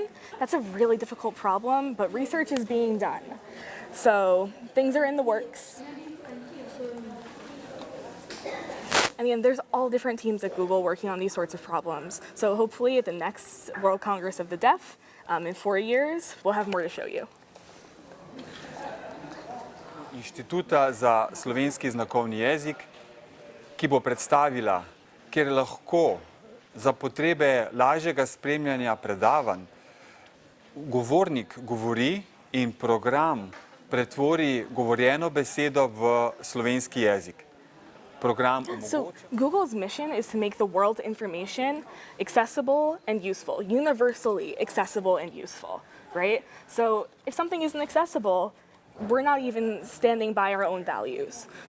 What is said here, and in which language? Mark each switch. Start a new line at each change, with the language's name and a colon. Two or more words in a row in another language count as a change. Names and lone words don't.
English: That's a really difficult problem, but research is being done. So things are in the works. And again, there's all different teams at Google working on these sorts of problems. So hopefully at the next World Congress of the Deaf, in 4 years, we'll have more to show you.
Slovenian: Inštituta za slovenski znakovni jezik, ki bo predstavila, kjer lahko za potrebe lažjega spremljanja predavanj govornik govori in program pretvori govorjeno besedo v slovenski jezik.
English: So Google's mission is to make the world's information accessible and useful, universally accessible and useful, right? So if something isn't accessible, we're not even standing by our own values.